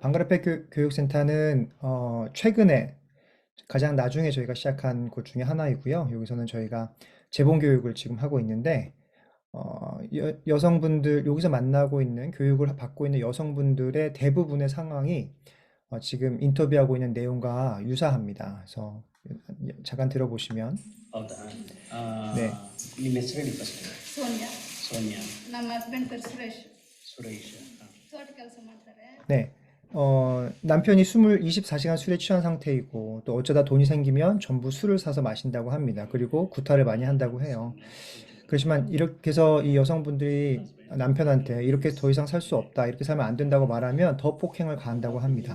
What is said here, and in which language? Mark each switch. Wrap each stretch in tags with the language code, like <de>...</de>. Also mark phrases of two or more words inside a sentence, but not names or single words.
<ko>방가르페 교육센터는 최근에 가장 나중에 저희가 시작한 곳 중에 하나이고요. 여기서는 저희가 재봉교육을 지금 하고 있는데 여성분들 여기서 만나고 있는 교육을 받고 있는 여성분들의 대부분의 상황이 지금 인터뷰하고 있는 내용과 유사합니다. 그래서 잠깐 들어보시면</ko> <kn>ಹೌದಾ</kn> <ko>네,</ko> <kn>ನಿಮ್ಮ ಹೆಸರೇಳಿ ಫಸ್ಟ್. ಸೋನಿಯಾ. ಸೋನಿಯಾ. ನಮ್ಮ ಹಸ್ಬೆಂಡ್ ಪೇರು ಸುರೇಶ್. ಸುರೇಶ್. ತೋಟ ಕೆಲಸ ಮಾಡ್ತಾರೆ.</kn> <ko>네. 남편이 24시간 술에 취한 상태이고, 또 어쩌다 돈이 생기면 전부 술을 사서 마신다고 합니다. 그리고 구타를 많이 한다고 해요. 그렇지만 이렇게 해서 이 여성분들이 남편한테 이렇게 더 이상 살 수 없다, 이렇게 살면 안 된다고 말하면 더 폭행을 가한다고 합니다.</ko>